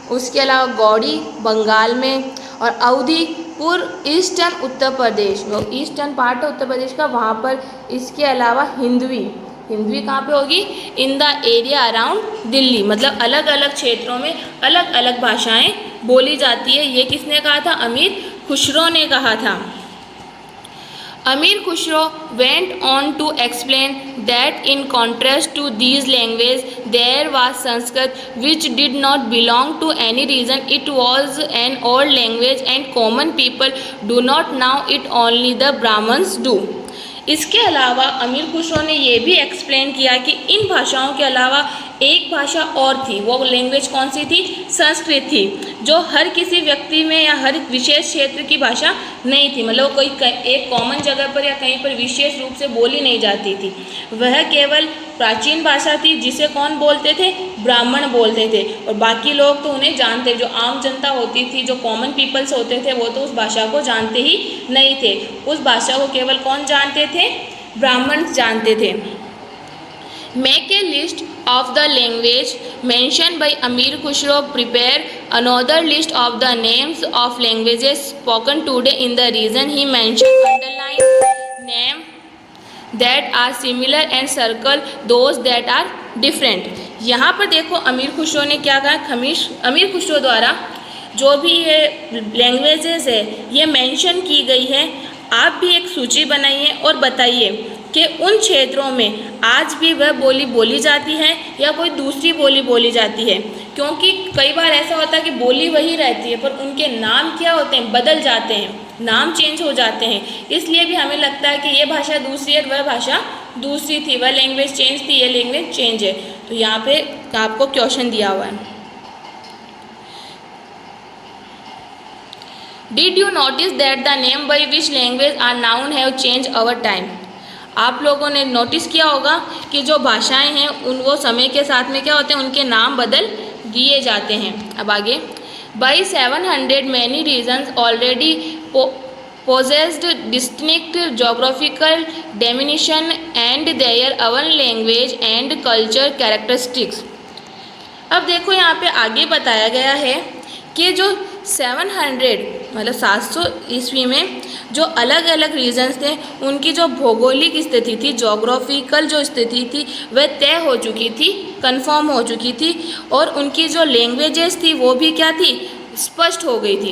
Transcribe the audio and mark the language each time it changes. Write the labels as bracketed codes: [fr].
[hi] उसके अलावा गौड़ी बंगाल में, और अवधीपुर ईस्टर्न उत्तर प्रदेश, वो ईस्टर्न पार्ट है उत्तर प्रदेश का, वहाँ पर। इसके अलावा हिंदवी हिंदवी कहाँ पे होगी? [en] in the area around Delhi, [hi] मतलब अलग अलग क्षेत्रों में अलग अलग भाषाएं बोली जाती है। ये किसने कहा था? अमीर खुसरो ने कहा था। [en] Amir Khusro went on to explain that in contrast to these languages, there was Sanskrit, which did not belong to any region. It was an old language and common people do not know it, only the Brahmins do. [hi] इसके अलावा अमीर खुसरो ने ये भी explain किया कि इन भाषाओं के अलावा एक भाषा और थी। वो लैंग्वेज कौन सी थी? संस्कृत थी, जो हर किसी व्यक्ति में या हर विशेष क्षेत्र की भाषा नहीं थी। मतलब कोई एक कॉमन जगह पर या कहीं पर विशेष रूप से बोली नहीं जाती थी। वह केवल प्राचीन भाषा थी जिसे कौन बोलते थे? ब्राह्मण बोलते थे, और बाकी लोग तो उन्हें जानते, जो आम जनता होती थी, जो कॉमन पीपल्स होते थे, वो तो उस भाषा को जानते ही नहीं थे। उस भाषा को केवल कौन जानते थे? ब्राह्मण जानते थे। [en] Make a list of the language mentioned by Amir Khusro. Prepare another list of the names of languages spoken today in the region he mentioned. Underline name that are similar and circle those that are different. [hi] यहाँ पर देखो अमीर खुसरो ने क्या कहा? अमीर खुसरो द्वारा जो भी ये लैंग्वेजेस है ये मेंशन की गई है, आप भी एक सूची बनाइए और बताइए कि उन क्षेत्रों में आज भी वह बोली बोली जाती है या कोई दूसरी बोली बोली जाती है। क्योंकि कई बार ऐसा होता है कि बोली वही रहती है पर उनके नाम क्या होते हैं? बदल जाते हैं, नाम चेंज हो जाते हैं। इसलिए भी हमें लगता है कि ये भाषा दूसरी है, वह भाषा दूसरी थी, वह लैंग्वेज चेंज थी, ये लैंग्वेज चेंज है। तो यहाँ पे आपको क्वेश्चन दिया हुआ है। [en] Did you notice that the name by which language are noun have changed over time? [hi] आप लोगों ने नोटिस किया होगा कि जो भाषाएं हैं उन वो समय के साथ में क्या होते हैं? उनके नाम बदल दिए जाते हैं। अब आगे, [en] by 700 many regions already possessed distinct geographical definition and their own language and culture characteristics। [hi] अब देखो यहाँ पे आगे बताया गया है कि जो 700 मतलब 700 ईस्वी में जो अलग अलग रीजन्स थे उनकी जो भौगोलिक स्थिति थी, जोग्राफिकल जो स्थिति थी, वह तय हो चुकी थी, कंफर्म हो चुकी थी, और उनकी जो लैंग्वेजेस थी वो भी क्या थी? स्पष्ट हो गई थी।